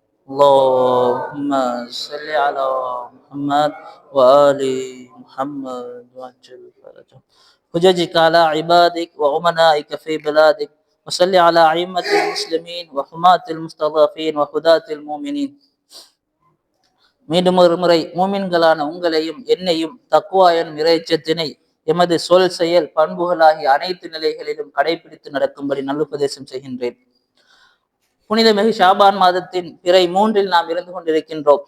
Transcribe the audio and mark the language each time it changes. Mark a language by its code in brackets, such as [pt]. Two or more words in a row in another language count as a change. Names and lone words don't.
[ar] اللهم صل على محمد وآل محمد وعجل فرجهم حججك على عبادك وأمنائك في بلادك وصل على أئمة المسلمين وحماة المستضعفين وهداة المؤمنين. [ta] மீண்டும் ஒரு முறை மூமின்களான உங்களையும் என்னையும் தக்குவா எனும் இறைச்சத்தினை எமது சொல் செயல் பண்புகளாகிய அனைத்து நிலைகளிலும் கடைபிடித்து நடக்கும்படி நல்லுபதேசம் செய்கின்றேன். புனிதமிகு ஷாபான் மாதத்தின் பிறை 3 நாம் இருந்து கொண்டிருக்கின்றோம்.